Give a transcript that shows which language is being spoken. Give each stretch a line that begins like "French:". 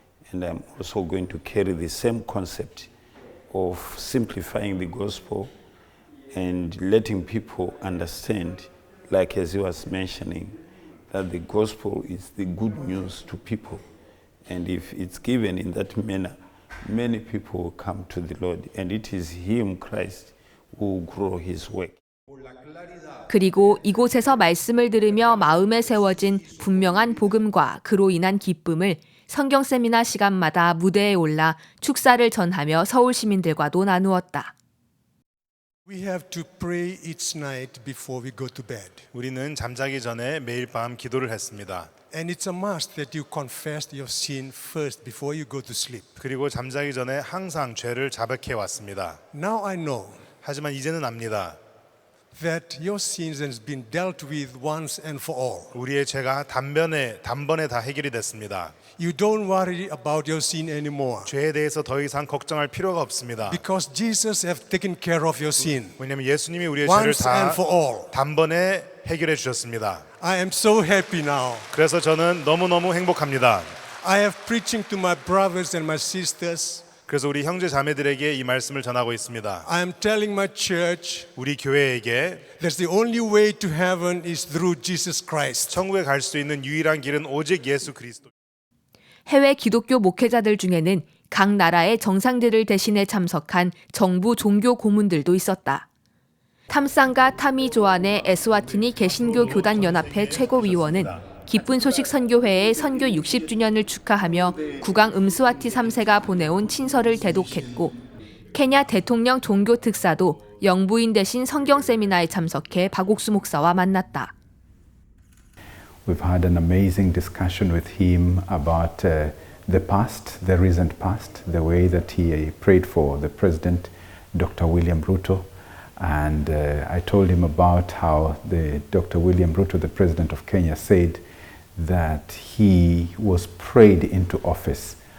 English: And I'm also going to carry the same concept of simplifying the gospel and letting people understand, like as he was mentioning, that the gospel is the good news to people. And if it's given in that manner, many people will come to the Lord. And it is Him, Christ, who will grow His work.
Korean: 그리고 이곳에서 말씀을 들으며 마음에 세워진 분명한 복음과 그로 인한 기쁨을 성경 세미나 시간마다 무대에 올라 축사를 전하며 서울 시민들과도 나누었다.
English: We have to pray each night before we go to bed.
Korean: 우리는 잠자기 전에 매일 밤 기도를 했습니다.
English: And it's a must that you confess your sin first before you go to sleep.
Korean: 그리고 잠자기 전에 항상 죄를 자백해 왔습니다.
English: Now I know
Korean: 하지만 이제는 압니다.
English: that your sins has been dealt with once and for all.
Korean: 우리의 죄가 단번에 다 해결이 됐습니다.
English: You don't worry about your sin anymore.
Korean: 죄에 대해서 더 이상 걱정할 필요가 없습니다.
English: Because Jesus have taken care of your sin.
Korean: 왜냐하면 예수님이 우리의 죄를
English: Once
Korean: 다
English: and for all.
Korean: 단번에 해결해 주셨습니다.
English: I am so happy now.
Korean: 그래서 저는 너무너무 행복합니다.
English: I have preaching to my brothers and my sisters.
Korean: 그래서 우리 형제 자매들에게 이 말씀을 전하고 있습니다.
English: I am telling my church
Korean: 우리 교회에게
English: that the only way to heaven is through Jesus Christ.
Korean: 천국에 갈 수 있는 유일한 길은 오직 예수 그리스도. 해외 기독교 목회자들 중에는 각 나라의 정상들을 대신해 참석한 정부 종교 고문들도 있었다. 탐상가 타미 조안의 에스와티니 개신교 교단 연합회 최고위원은 기쁜 소식 선교회의 선교 60주년을 축하하며 국왕 음스와티 3세가 보내온 친서를 대독했고 케냐 대통령 종교 특사도 영부인 대신 성경 세미나에 참석해 박옥수 목사와 만났다.
English: We've had an amazing discussion with him about the past, the recent past, the way that he prayed for the president, Dr. William Ruto. And I told him about how Dr. William Ruto, the president of Kenya, said that he was prayed into office.